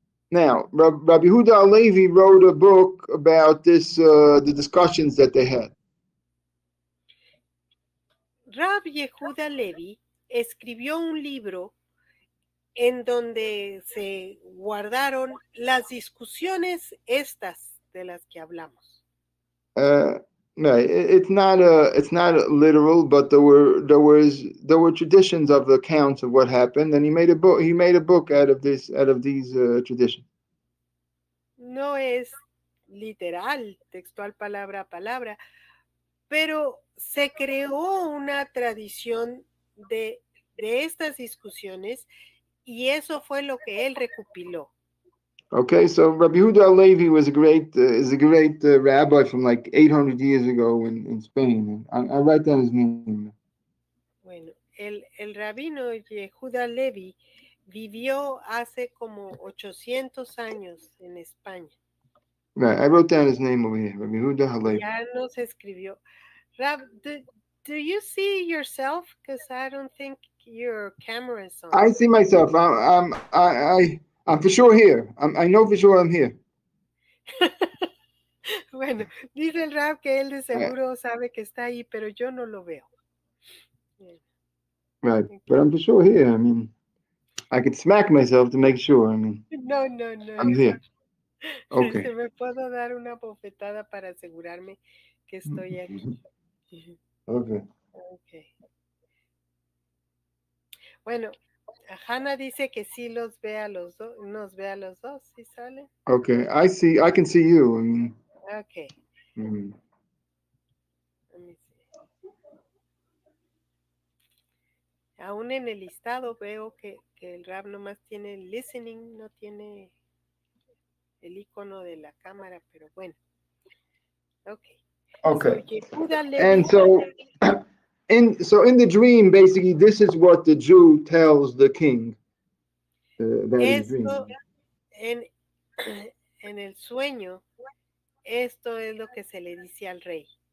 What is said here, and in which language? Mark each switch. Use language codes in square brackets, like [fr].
[en] Now, Rabbi Yehuda Halevi wrote a book about this, the discussions that they had. [es] Rabbi Yehuda Halevi escribió un libro en donde se guardaron las discusiones estas de las que hablamos. [en] No, it's not literal, but there were traditions of the accounts of what happened, and he made a book out of these traditions. [es] No es literal, textual palabra a palabra, pero se creó una tradición de estas discusiones y eso fue lo que él recopiló. [en] Okay, so Rabbi Yehuda Halevi was is a great rabbi from like 800 years ago in Spain. I write down his name. [es] Bueno, el rabino Yehuda Halevi vivió hace como 800 años en España. [en] Right, I wrote down his name over here, Rabbi Yehuda Halevi. [es] Ya nos escribió. [en] Rab, do you see yourself? Because I don't think your camera is on. I see myself. I'm for sure here. I know for sure I'm here. [es] Bueno, dice el Rab que él de seguro sabe que está ahí, pero yo no lo veo. [en] Right, but I'm for sure here. I mean, I could smack myself to make sure. I mean, no. I'm here. Okay. [es] Se me puedo dar una bofetada para asegurarme que estoy aquí. [en] Okay. [es] Bueno, Hannah dice que sí los ve a los dos, nos ve a los dos, ¿sí sale? [en] Okay, I can see you. I mean, okay. Let me see. [es] Aún en el listado veo que el Rab nomás tiene listening, no tiene el icono de la cámara, pero bueno. Okay. [en] Okay. So, and so So in the dream, basically, this is what the Jew tells the king about his dream. [es] Esto en, en el sueño, esto es lo que se le dice al rey.